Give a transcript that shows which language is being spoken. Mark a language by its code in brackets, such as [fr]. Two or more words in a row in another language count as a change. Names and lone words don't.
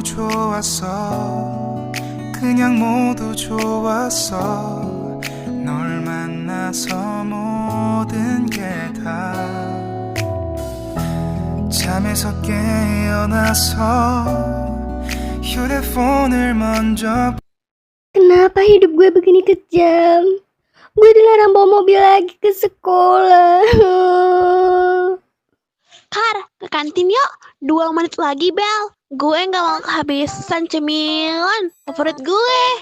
[ko] 좋았어 그냥 모두 좋았어 널 만나서 모든 게 다 잠에서 깨어나서 휴대폰을 먼저 [id] kenapa hidup gue begini kejam? Gue dilarang bawa mobil lagi ke sekolah. Kar, ke kantin yuk. 2 menit lagi, Bel. Gue gak mau kehabisan cemilan favorit gue.